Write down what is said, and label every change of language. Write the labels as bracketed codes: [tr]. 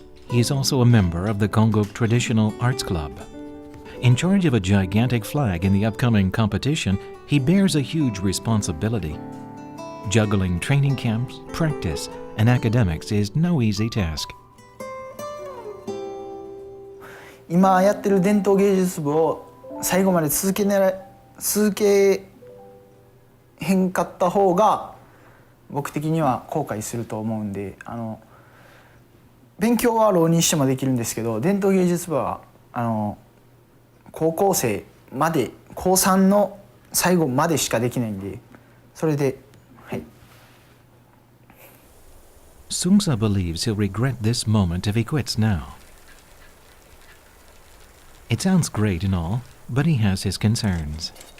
[en] He is also a member of the Keonguk Traditional Arts Club. In charge of a gigantic flag in the upcoming competition, he bears a huge responsibility. Juggling training camps, practice, and academics is no easy task. [ja] 今やってる伝統芸術部を最後まで続けへんかった方が僕的には後悔すると思うんで、勉強は浪人してもできるんですけど、伝統芸術部は高校生まで高3の最後までしかできないんで、それで。 [en] Sungsa believes he'll regret this moment if he quits now. It sounds great and all, but he has his concerns.